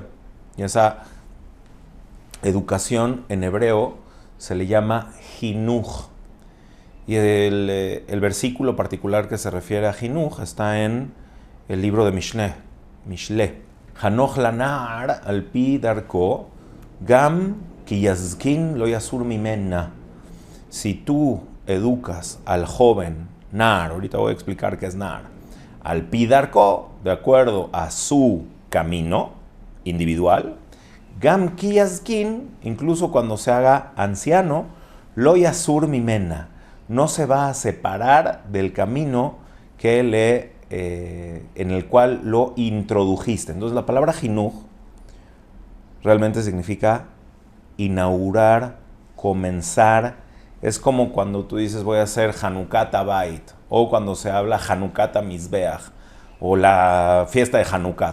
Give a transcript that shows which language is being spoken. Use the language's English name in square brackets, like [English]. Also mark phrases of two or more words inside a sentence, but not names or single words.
[Spanish] Y esa educación en hebreo se le llama jinuj. Y el versículo particular que se refiere a jinuj está en el libro de Mishle. [Hebrew] חנוך לנער על פי דרכו גם כי יזקין לא יסור ממנה. [Spanish] Si tú educas al joven nar, ahorita voy a explicar qué es nar, [Hebrew] על פי דרכו, [Spanish] de acuerdo a su camino individual, [Hebrew] גם כי יזקין, [Spanish] incluso cuando se haga anciano, [Hebrew] לא יסור ממנה, [Spanish] no se va a separar del camino que en el cual lo introdujiste. Entonces la palabra jinuj realmente significa inaugurar, comenzar. Es como cuando tú dices voy a hacer [Hebrew] חנוכת בית, [Spanish] o cuando se habla [Hebrew] חנוכת מזבח, [Spanish] o la fiesta de Hanukkah.